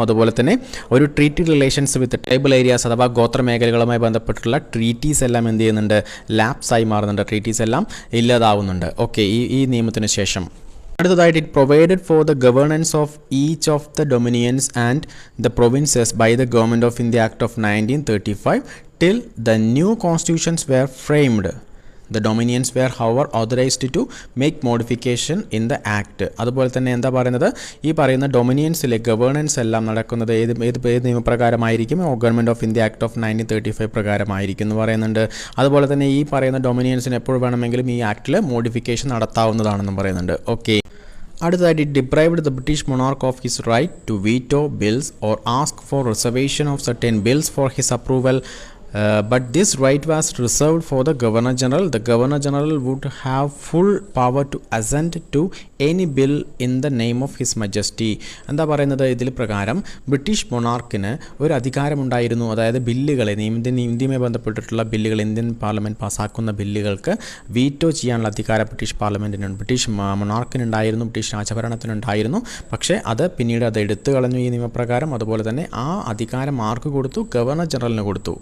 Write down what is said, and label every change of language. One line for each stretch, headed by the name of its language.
Malayalam: അതുപോലെ തന്നെ ഒരു ട്രീറ്റി റിലേഷൻസ് വിത്ത് ട്രൈബൽ ഏരിയാസ് അഥവാ ഗോത്രമേഖലകളുമായി ബന്ധപ്പെട്ടുള്ള ട്രീറ്റീസ് എല്ലാം എന്ത് ചെയ്യുന്നുണ്ട്? ലാപ്സായി മാറുന്നുണ്ട്. ട്രീറ്റീസ് എല്ലാം ഇല്ലാതാവുന്നുണ്ട്. ഓക്കെ, ഈ നിയമത്തിന് ശേഷം അടുത്തതായിട്ട്
English: It provided for the governance of each of the dominions and the provinces by the Government of India Act of 1935 till the new constitutions were framed. The dominions were however authorized to make modification in the act.
Malayalam: അതുപോലെ തന്നെ എന്താ പറയുന്നത്? ഈ പറയുന്ന ഡൊമിനിയൻസിലെ governance എല്ലാം നടക്കുന്നത് ഏത് നിയമപ്രകാരമായിരിക്കും? Government of India act of 1935 പ്രകാരമായിരിക്കും എന്ന് പറയുന്നുണ്ട്. അതുപോലെ തന്നെ ഈ പറയുന്ന ഡൊമിനിയൻസിന് എപ്പോൾ വേണമെങ്കിലും ഈ ആക്ടിൽ മോഡിഫിക്കേഷൻ നടത്താവുന്നതാണെന്നും പറയുന്നുണ്ട്.
English: okay,
Malayalam: അടുത്തതായിട്ട്
English: It deprived the British monarch of his right to veto bills or ask for reservation of certain bills for his approval. But this right was reserved for the Governor General. The Governor General would have full power to assent to any bill in the name of His Majesty.
Malayalam: എന്താ പറയുന്നത്? ഇതിൽ പ്രകാരം British മൊണാർക്കിന് ഒരു അധികാരമുണ്ടായിരുന്നു. അതായത് ബില്ലുകളെ, ഇന്ത്യയുമായി ബന്ധപ്പെട്ടിട്ടുള്ള ബില്ലുകൾ, Indian parliament പാസ്സാക്കുന്ന ബില്ലുകൾക്ക് veto ചെയ്യാനുള്ള അധികാരം ബ്രിട്ടീഷ് പാർലമെൻറ്റിനുണ്ട്, ബ്രിട്ടീഷ് മൊണാർക്കിനുണ്ടായിരുന്നു, ബ്രിട്ടീഷ് രാജഭരണത്തിനുണ്ടായിരുന്നു. പക്ഷേ അത് പിന്നീട് അത് എടുത്തു കളഞ്ഞു ഈ നിയമപ്രകാരം. അതുപോലെ തന്നെ ആ അധികാരം ആർക്ക് കൊടുത്തു? ഗവർണർ ജനറലിന് കൊടുത്തു.